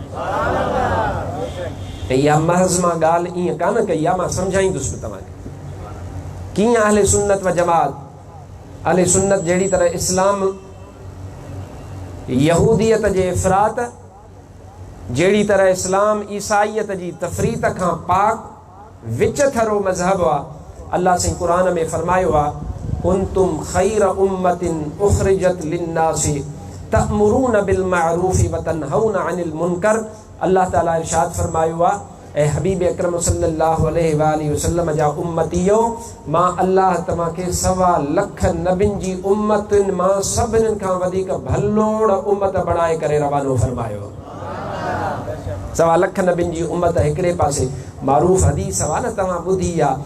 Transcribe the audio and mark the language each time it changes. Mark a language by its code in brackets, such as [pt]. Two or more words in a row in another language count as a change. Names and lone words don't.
[sd] त इहा महज़ मां ॻाल्हि ईअं कान कई आहे, मां सम्झाईंदुसि तव्हांखे कीअं अहले सुन्नत व जमात। अहले सुन्नत जहिड़ी तरह इस्लाम यहूदियत जे इफ़रात, जहिड़ी तरह इस्लाम ईसाईयत जी तफ़रीत खां पाक विच थरो मज़हब आहे। अल्लाह से कुरान में फरमायो आहे, [ar] كنتم خير أمة أخرجت للناس تأمرون بالمعروف وتنهون عن المنكر. [sd] अल्लाह ताला इरशाद फरमायो आहे, ऐं हबीब अकरम [ar] صلى الله عليه وسلم [sd] जा उम्मतियो, मां अल्लाह तव्हांखे 1.25 लख नबियुनि जी उम्मतुनि मां सभिनीनि खां वधीक भलोड़ उम्मत बणाए करे रवानो फरमायो। 1.25 लख नबियुनि जी उम्मत हिकिड़े पासे, मारूफ़ हदीस आहे न तव्हां ॿुधी आहे।